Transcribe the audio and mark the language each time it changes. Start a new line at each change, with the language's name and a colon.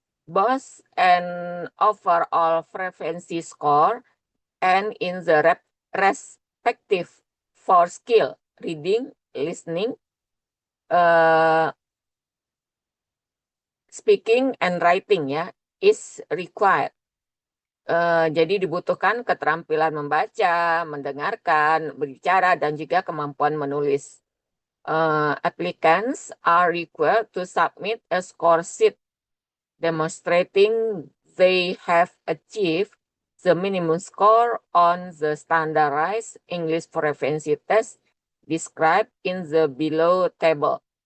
English: Both an overall proficiency score and in the respective for skill, reading, listening, uh, speaking, and writing ya, is required.
Indonesian: Jadi dibutuhkan keterampilan membaca, mendengarkan, berbicara, dan juga kemampuan menulis.
English: Applicants are required to submit a score sheet demonstrating they have achieved the minimum score on the standardized English proficiency test described in the below table.